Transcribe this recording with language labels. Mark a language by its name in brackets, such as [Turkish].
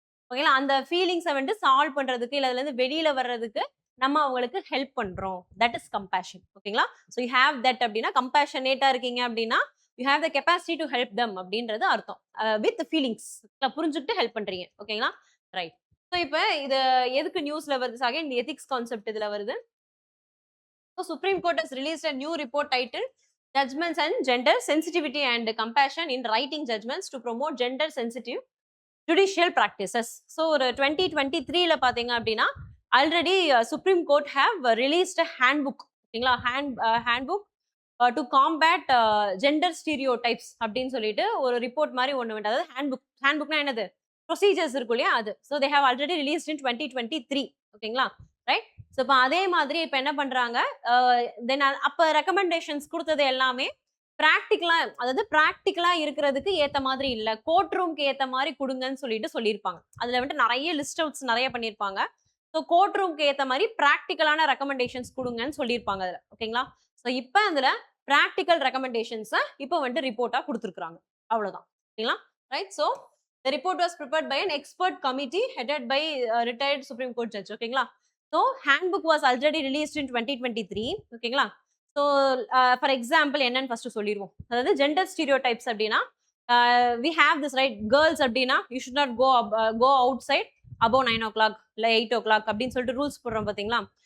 [Tamil] ஓகேங்களா, அந்த ஃபீலிங்ஸை வந்துட்டு சால்வ் பண்றதுக்கு இல்லை அதுல இருந்து வெளியில வர்றதுக்கு நம்ம அவங்களுக்கு ஹெல்ப் பண்றோம். [English] That is compassion. [Tamil] ஓகேங்களா, ஸோ [English] you have that [Tamil] அப்படின்னா கம்பேஷனேட்டா இருக்கீங்க அப்படின்னா [English] you have the capacity to help them [Tamil] அப்படின்றது அர்த்தம். வித் ஃபீலிங்ஸ் புரிஞ்சுக்கிட்டு ஹெல்ப் பண்றீங்க. ஓகேங்களா, ரைட். ஸோ இப்போ இது எதுக்கு நியூஸ்ல வருது சாக, இந்த எத்திக்ஸ் கான்செப்ட் இதுல வருது. [English] So Supreme Court has released a new report titled Judgments and Gender Sensitivity and Compassion in Writing Judgments to Promote Gender Sensitive Judicial Practices. [Tamil] So 2023ல பாத்தீங்க அப்படின்னா [English] Already Supreme Court have released handbook. [Tamil] ஓகேங்களா, handbook to combat gender stereo types அப்படின்னு சொல்லிட்டு ஒரு report மாதிரி ஒன்று வேண்டாம். அதாவது ஹேண்ட்புக்னா என்னது, ப்ரொசீஜர்ஸ் இருக்கும் இல்லையா அது. [English] So they have already released in 2023. [Tamil] ஓகேங்களா, ரைட். ஸோ இப்போ அதே மாதிரி இப்போ என்ன பண்றாங்க, தென் அப்போ ரெக்கமெண்டேஷன்ஸ் கொடுத்தது எல்லாமே ப்ராக்டிக்கலா, அதாவது ப்ராக்டிக்கலா இருக்கிறதுக்கு ஏற்ற மாதிரி இல்லை, கோர்ட் ரூம்க்கு ஏற்ற மாதிரி கொடுங்கன்னு சொல்லிட்டு சொல்லியிருப்பாங்க. அதில் வந்துட்டு நிறைய லிஸ்ட் அவுட்ஸ் நிறைய பண்ணியிருப்பாங்க. ஸோ கோர்ட் ரூம்க்கு ஏற்ற மாதிரி ப்ராக்டிக்கலான ரெக்கமெண்டேஷன்ஸ் கொடுங்கன்னு சொல்லியிருப்பாங்க அதில். ஓகேங்களா, ஸோ இப்போ அதில் ப்ராக்டிக்கல் ரெக்கமெண்டேஷன்ஸை இப்போ வந்துட்டு ரிப்போர்ட்டாக கொடுத்துருக்குறாங்க. அவ்வளோதான். ஓகேங்களா, right. [English] So the report was prepared by an expert committee headed by a retired Supreme Court judge. ஓகேங்களா, so handbook was already released in 2023. [Tamil] ஓகேங்களா, ஸோ ஃபார் எக்ஸாம்பிள் என்னன்னு ஃபர்ஸ்ட் சொல்லிடுவோம். அதாவது ஜெண்டர் ஸ்டீரியோ டைப்ஸ் அப்படின்னா [English] we have this right, [Tamil] girls அப்படின்னா [English] you should not go outside above 9 o'clock [Tamil] இல்லை 8 o'clock அப்படின்னு சொல்லிட்டு ரூல்ஸ் போடுறோம் பார்த்தீங்களா.